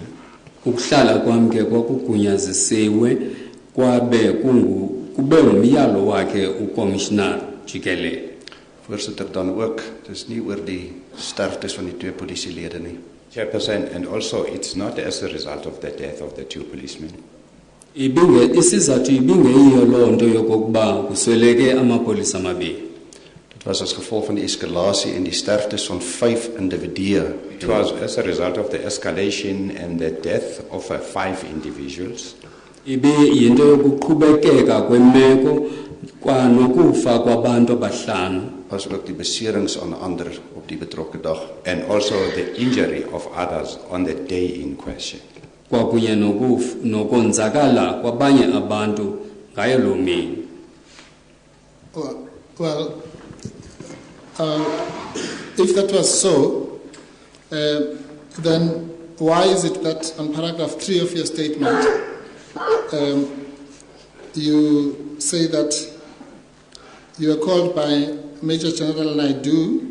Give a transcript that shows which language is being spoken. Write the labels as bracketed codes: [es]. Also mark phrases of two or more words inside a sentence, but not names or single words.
[xh] Ukuhlala kwami ke kwakugunyazisiwe kwabe kube umyalo wakhe ukommissioner jikelele. [af] Voorsitter, dan ook, dis nie oor die sterftes van die 2 polisielede nie. [en] Chairperson, and also it's not as a result of the death of the 2 policemen. [xh] Isizathu ibingeyiyo loo nto yokokuba kusweleke amapolisa amabili. [af] Dit was as gevolg van die eskalasie en die sterftes van 5 individue. [en] It was as a result of the escalation and the death of 5 individuals. [xh] Ibe yinto yokuqhubekeka kwemeko kwanokufa kwabantu abahlanu. [af] As ook die beserings aan ander op die betrokke dag. [en] And also the injury of others on the day in question. [xh] Kwakunye nokonzakala kwabanye abantu ngayo loo mini. [en] Well, if that was so, then why is it that on paragraph 3 of your statement, you say that you were called by Major General Naidu?